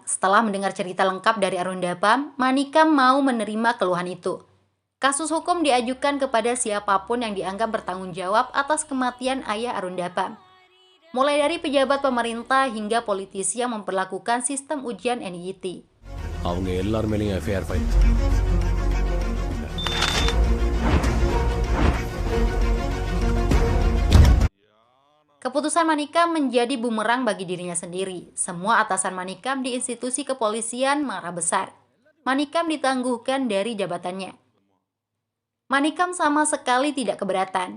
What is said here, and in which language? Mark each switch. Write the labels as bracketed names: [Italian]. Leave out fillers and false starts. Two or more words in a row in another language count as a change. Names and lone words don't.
[Indonesian] Setelah mendengar cerita lengkap dari Arundapam, Manikam mau menerima keluhan itu. Kasus hukum diajukan kepada siapapun yang dianggap bertanggung jawab atas kematian ayah Arundapam. Mulai dari pejabat pemerintah hingga politisi yang memperlakukan sistem ujian NIT. [Tamil] அவங்க எல்லார் மேலயும் [English] FIR file. [Indonesian] Keputusan Manikam menjadi bumerang bagi dirinya sendiri. Semua atasan Manikam di institusi kepolisian marah besar. Manikam ditangguhkan dari jabatannya. Manikam sama sekali tidak keberatan.